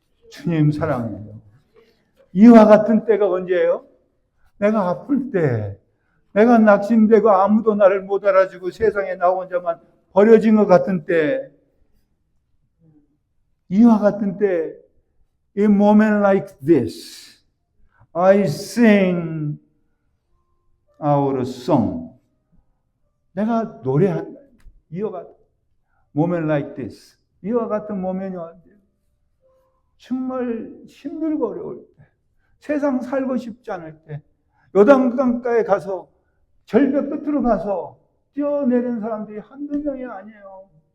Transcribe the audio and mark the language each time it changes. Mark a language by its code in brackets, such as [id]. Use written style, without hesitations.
[ko] 주님 사랑해요. 이와 같은 때가 언제예요? 내가 아플 때, 내가 낙심되고 아무도 나를 못 알아주고 세상에 나 혼자만 버려진 것 같은 때, 이와 같은 때 [en] In moment like this, I sing our song. [ko] 내가 노래한 이와 같은 [en] moment like this. [ko] 이와 같은 모멘이 왔는데 정말 힘들고 어려울 때, 세상 살고 싶지 않을 때, 요단강가에 가서 절벽 끝으로 가서 뛰어내린 사람들이 한두 명이 아니에요.